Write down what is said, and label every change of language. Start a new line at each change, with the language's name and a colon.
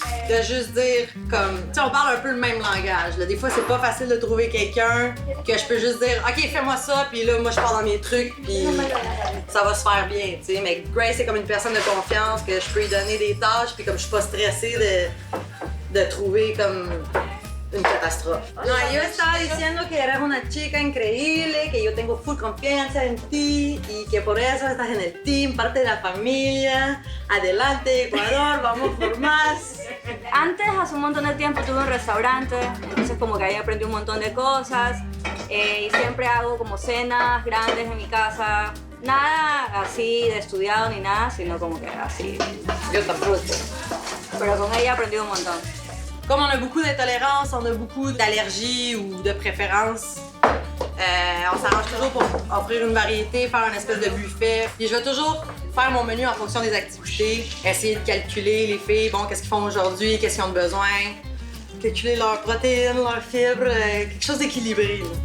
French: De juste dire comme, tu sais, on parle un peu le même langage. Là. Des fois, c'est pas facile de trouver quelqu'un que je peux juste dire, OK, fais-moi ça, puis là, moi, je pars dans mes trucs, puis ça va se faire bien, tu sais. Mais Grace, c'est comme une personne de confiance que je peux lui donner des tâches, puis comme je suis pas stressée de trouver comme une catastrophe.
Spanish: No, yo estaba diciendo que eres una chica increíble, que yo tengo full confianza en ti y que por eso estás en el team, parte de la familia. Adelante, Ecuador, vamos por más. Antes, hace un montón de tiempo, tuve un restaurante, entonces como que ahí aprendí un montón de cosas y siempre hago como cenas grandes en mi casa. Nada así de estudiado ni nada, sino como que así. Yo tampoco. Pero con ella aprendí un montón.
French: Comme on a beaucoup d'intolérance, on a beaucoup d'allergies ou de préférences, on s'arrange toujours pour offrir une variété, faire un espèce de buffet. Puis je vais toujours faire mon menu en fonction des activités, essayer de calculer les filles, bon, qu'est-ce qu'ils font aujourd'hui, qu'est-ce qu'ils ont besoin, calculer leurs protéines, leurs fibres, quelque chose d'équilibré.